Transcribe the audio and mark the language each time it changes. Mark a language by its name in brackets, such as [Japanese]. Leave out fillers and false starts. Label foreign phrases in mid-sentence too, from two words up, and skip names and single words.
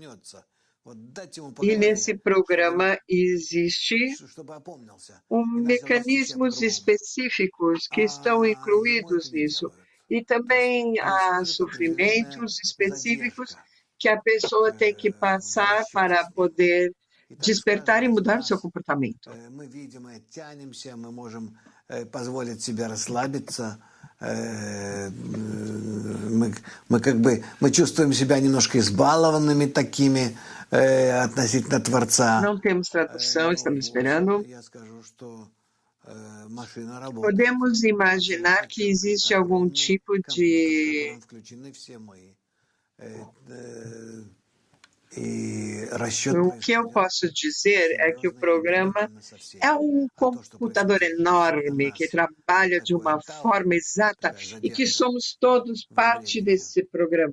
[Portuguese] E nesse programa existe mecanismos específicos que estão incluídos nisso. E também há sofrimentos específicos que a pessoa tem que passar para poder despertar e mudar o seu comportamento. [Russian] Мы чувствуем себя немножко избалованными такими относительно Творца. [Portuguese] Não temos tradução, estamos esperando. Podemos imaginar que existe algum tipo de O que eu posso dizer é que o programa é um computador enorme que trabalha de uma forma exata e que somos todos parte desse programa.